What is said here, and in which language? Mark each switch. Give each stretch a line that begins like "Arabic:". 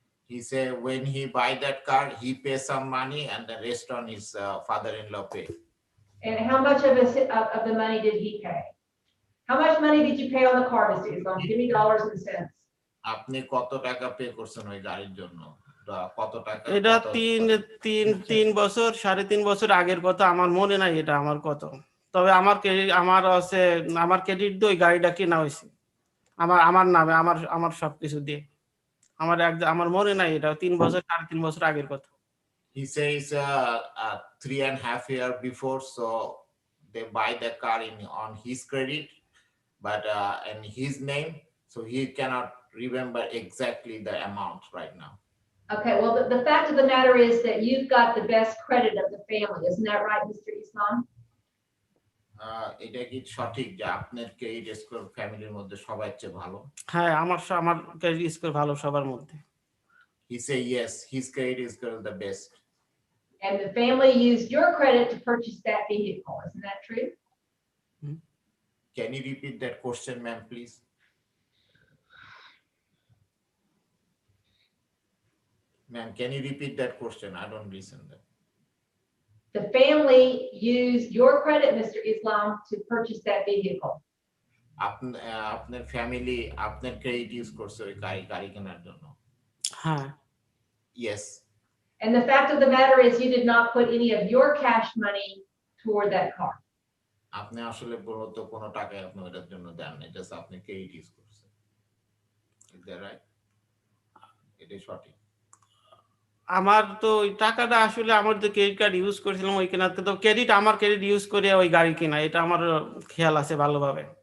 English: He said when he buy that car, he pay some money and the rest on his father-in-law pay. And how much of the money did he pay? How much money did you pay on the car, Mr. Islam? Give me dollars and cents.
Bangla: আপনি কত টাকা pay করছেন ওই গাড়ির জন্য? কত টাকা এটা কত- তিন বছর 3.5 বছর আগের কথা, আমার মনে নাই এটা আমার কত। তবে আমার ক্রেডিট আমার ক্রেডিট দিয়ে ওই গাড়িটা কেনা হয়েছে আমার নামে, আমার সবকিছু দিয়ে। আমার মনে নাই, এটা 3 বছর 3.5 বছর আগের কথা।
English: He says 3.5 years before, so they buy the car on his credit, but in his name, so he cannot remember exactly the amount right now. Okay, well, the fact of the matter is that you've got the best credit of the family, isn't that right, Mr. Islam?
Bangla: এটা কি সঠিক যে আপনার credit score ফ্যামিলির মধ্যে সবার চেয়ে ভালো? হ্যাঁ, আমার ক্রেডিট স্কোর ভালো সবার মধ্যে।
English: He say yes, his credit score is the best. And the family used your credit to purchase that vehicle, isn't that true? Can you repeat that question, ma'am, please? Ma'am, can you repeat that question? I don't listen that. The family used your credit, Mr. Islam, to purchase that vehicle.
Bangla: আপনার family আপনার credit use করছে ওই গাড়ি কেনার জন্য? হ্যাঁ।
English: Yes. And the fact of the matter is you did not put any of your cash money toward that car.
Bangla: আপনি আসলে বলতো কোনো টাকা আপনি ওটার জন্য দেন না, জাস্ট আপনি ক্রেডিট ইউজ করছেন।
English: Is that right?
Bangla: এটা সঠিক। আমার তো ওই টাকাটা আসলে আমার যে ক্রেডিট কার্ড ইউজ করেছিলাম ওই কেনাতে, তো আমার ক্রেডিট ইউজ করে ওই গাড়ি কেনা, এটা আমার খেয়াল আছে ভালোভাবে।